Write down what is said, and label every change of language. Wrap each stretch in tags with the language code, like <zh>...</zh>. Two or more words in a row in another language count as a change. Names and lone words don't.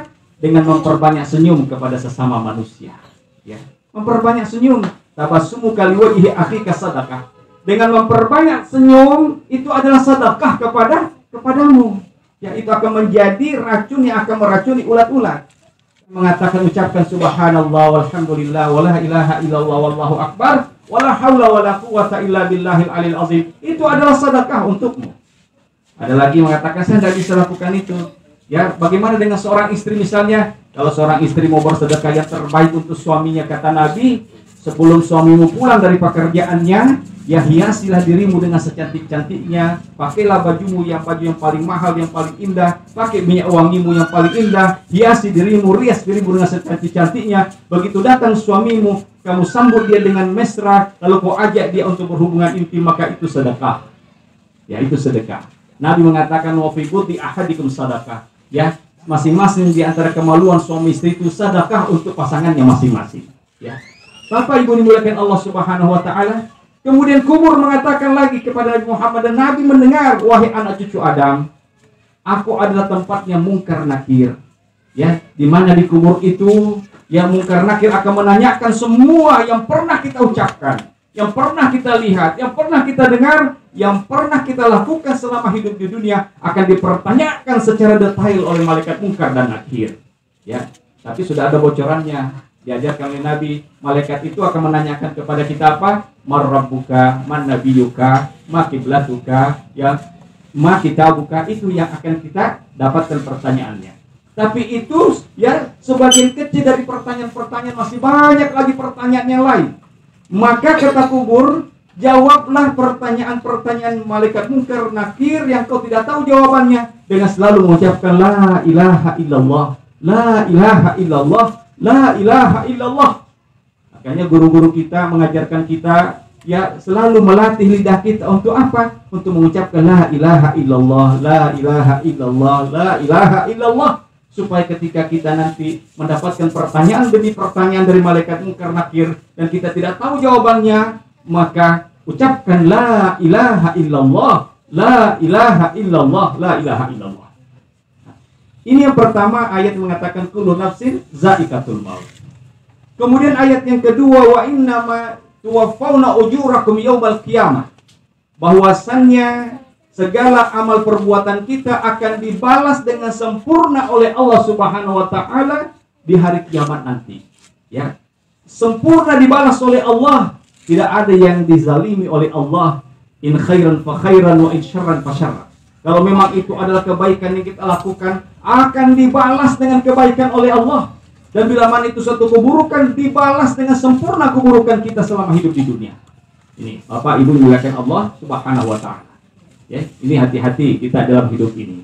<id>Dengan memperbanyak senyum kepada sesama manusia. Ya, memperbanyak senyum.</id> <ar>تبسمك في وجه أخيك</ar> <id>sedekah. Dengan memperbanyak senyum itu adalah sedekah kepadamu. Ya, itu akan menjadi racun yang akan meracuni ulat-ulat. Mengatakan, ucapkan</id> <ar>سبحان الله والحمد لله ولا إله إلا الله والله أكبر ولا حول ولا قوة إلا بالله العلي العظيم.</ar> <id>Itu adalah sedekah untukmu. Ada lagi mengatakan, saya tidak bisa lakukan itu. Ya, bagaimana dengan seorang istri misalnya? Kalau seorang istri mau bersedekah yang terbaik untuk suaminya, kata Nabi, sebelum suamimu pulang dari pekerjaannya, ya hiasilah dirimu dengan secantik-cantiknya, pakailah baju yang paling mahal, yang paling indah, pakai minyak wangimu yang paling indah, hiasi dirimu, rias dirimu dengan secantik-cantiknya. Begitu datang suamimu, kamu sambut dia dengan mesra, lalu kau ajak dia untuk berhubungan intim, maka itu sedekah. Ya, itu sedekah. Nabi mengatakan,</id> <ar>وفي بضع أحدكم sedekah.</ar> <id>Ya, masing-masing di antara kemaluan suami istri itu sedekah untuk pasangannya masing-masing. Ya. Bapak Ibu dimuliakan Allah</id> <ar>سبحانه وتعالى.</ar> <id>Kemudian kubur mengatakan lagi kepada Nabi Muhammad, dan Nabi mendengar, wahai anak cucu Adam, aku adalah tempatnya mungkar nakir. Ya, di mana di kubur itu yang mungkar nakir akan menanyakan semua yang pernah kita ucapkan, yang pernah kita lihat, yang pernah kita dengar, yang pernah kita lakukan selama hidup di dunia akan dipertanyakan secara detail oleh malaikat mungkar dan nakir. Ya, tapi sudah ada bocorannya. Diajarkan oleh Nabi, malaikat itu akan menanyakan kepada kita apa?</id> <ar>من ربك، من نبيك، ما قبلتك، يا، ما كتابك,</ar> <id>itu yang akan kita dapatkan pertanyaannya. Tapi itu ya sebagian kecil dari pertanyaan-pertanyaan, masih banyak lagi pertanyaan yang lain. Maka kata kubur, jawablah pertanyaan-pertanyaan malaikat mungkar nakir yang kau tidak tahu jawabannya dengan selalu mengucapkan</id> <ar>لا إله إلا الله، لا إله إلا الله، لا إله إلا الله.</ar> <id>Makanya guru-guru kita mengajarkan kita ya selalu melatih lidah kita untuk apa? Untuk mengucapkan</id> <ar>لا إله إلا الله، لا إله إلا الله، لا إله إلا الله,</ar> <id>supaya ketika kita nanti mendapatkan pertanyaan demi pertanyaan dari malaikat mungkar nakir dan kita tidak tahu jawabannya, maka ucapkan</id> <ar>لا إله إلا الله، لا إله إلا الله، لا إله إلا الله.</ar> <id>Ini yang pertama, ayat mengatakan</id> <ar>كل نفس ذائقة الموت.</ar> <id>Kemudian ayat yang kedua,</id> <ar>وإنما توفون أجوركم يوم القيامة.</ar> <id>Bahwasannya segala amal perbuatan kita akan dibalas dengan sempurna oleh Allah</id> <ar>سبحانه وتعالى</ar> <id>di hari kiamat nanti. Ya, sempurna dibalas oleh Allah. Tidak ada yang dizalimi oleh Allah.</id> <ar>إن خيرا فخير وإن شرا فشر.</ar> <id>Kalau memang itu adalah kebaikan yang kita lakukan, akan dibalas dengan kebaikan oleh Allah. Dan bila mana itu suatu keburukan, dibalas dengan sempurna keburukan kita selama hidup di dunia. Ini Bapak Ibu dimuliakan Allah</id> <ar>سبحانه وتعالى.</ar> <id>Ya, ini hati-hati kita dalam hidup ini.</id>